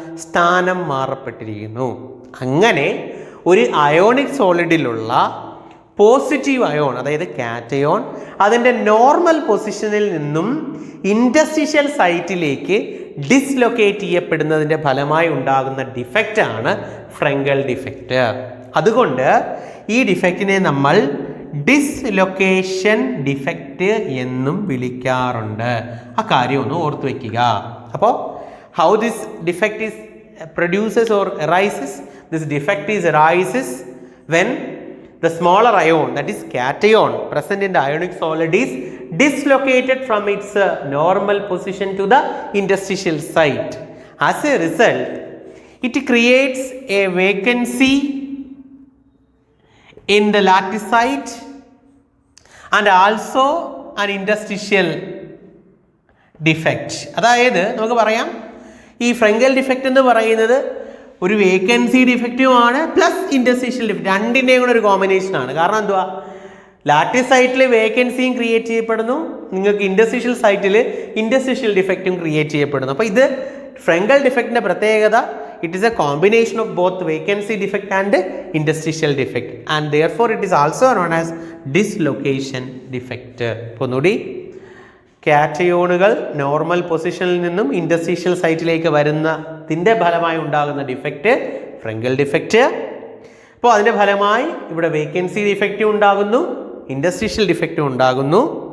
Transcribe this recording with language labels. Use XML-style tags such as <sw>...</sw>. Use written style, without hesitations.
<ml>സ്ഥാനം മാറപ്പെട്ടിരിക്കുന്നു. അങ്ങനെ ഒരു അയോണിക് സോളിഡിലുള്ള പോസിറ്റീവ് അയോൺ, അതായത് കാറ്റയോൺ, അതിൻ്റെ നോർമൽ പൊസിഷനിൽ നിന്നും ഇൻഡസ്ട്രിഷ്യൽ സൈറ്റിലേക്ക് ഡിസ്ലൊക്കേറ്റ് ചെയ്യപ്പെടുന്നതിൻ്റെ ഫലമായി ഉണ്ടാകുന്ന ഡിഫക്റ്റാണ് ഫ്രെങ്കൽ ഡിഫക്റ്റ്. അതുകൊണ്ട് ഈ ഡിഫക്റ്റിനെ നമ്മൾ ഡിസ്ലൊക്കേഷൻ ഡിഫക്റ്റ് എന്നും വിളിക്കാറുണ്ട്. ആ കാര്യം ഒന്ന് ഓർത്തു വയ്ക്കുക. അപ്പോൾ</ml> <en>How this defect is produces or arises? This defect is arises when the smaller ion, that is cation, present in the ionic solid is dislocated from its normal position to the interstitial site. As a result, It creates a vacancy in the lattice site and also an interstitial defect.</en> <ml>അതായത് നമുക്ക് പറയാം ഈ ഫ്രങ്കൽ defect എന്ന് പറയുന്നത് ഒരു vacancy ഡിഫക്റ്റുമാണ് plus interstitial defect, രണ്ടിൻ്റെയും കൂടെ ഒരു കോമ്പിനേഷൻ ആണ്. കാരണം എന്തുവാ, ലാറ്റിസ് സൈറ്റിൽ വേക്കൻസിയും ക്രിയേറ്റ് ചെയ്യപ്പെടുന്നു, നിങ്ങൾക്ക് ഇൻറ്റർസ്റ്റീഷ്യൽ സൈറ്റിൽ ഇൻറ്റർസ്റ്റീഷ്യൽ ഡിഫക്റ്റും ക്രിയേറ്റ് ചെയ്യപ്പെടുന്നു. അപ്പോൾ ഇത് ഫ്രങ്കൽ ഡിഫക്റ്റിൻ്റെ പ്രത്യേകത,</ml> <en>it is a combination of both vacancy defect and interstitial defect, and therefore it is also known as dislocation defect.</en> <ml>ഒന്നുകൂടി, കാറ്റയോണുകൾ നോർമൽ പൊസിഷനിൽ നിന്നും ഇൻറ്റർസ്റ്റീഷ്യൽ സൈറ്റിലേക്ക് വരുന്നതിൻ്റെ ഫലമായി ഉണ്ടാകുന്ന ഡിഫക്റ്റ് ഫ്രങ്കൽ ഡിഫക്റ്റ്. അപ്പോൾ അതിൻ്റെ ഫലമായി ഇവിടെ വേക്കൻസി ഡിഫക്റ്റും ഉണ്ടാകുന്നു, ഇൻറ്റർസ്റ്റീഷ്യൽ ഡിഫക്റ്റും ഉണ്ടാകുന്നു.</ml>